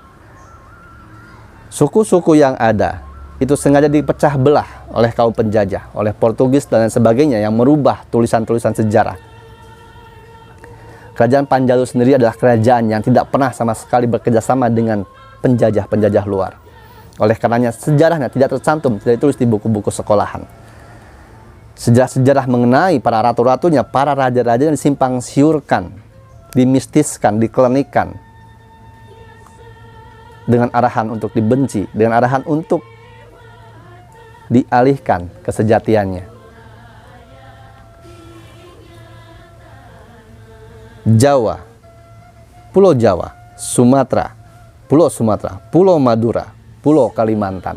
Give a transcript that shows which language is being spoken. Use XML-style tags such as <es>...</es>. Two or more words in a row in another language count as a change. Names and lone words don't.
<id>Suku-suku yang ada itu sengaja dipecah belah oleh kaum penjajah, oleh Portugis dan lain sebagainya, yang merubah tulisan-tulisan sejarah. Kerajaan Panjalu sendiri adalah kerajaan yang tidak pernah sama sekali bekerjasama dengan penjajah-penjajah luar. Oleh karenanya sejarahnya tidak tercantum, tidak ditulis di buku-buku sekolahan. Sejarah-sejarah mengenai para ratu-ratunya, para raja-rajanya disimpang siurkan, dimistiskan, diklenikan, dengan arahan untuk dibenci, dengan arahan untuk dialihkan kesejatiannya. Jawa, Pulau Jawa, Sumatera, Pulau Madura, Pulau Kalimantan.</id>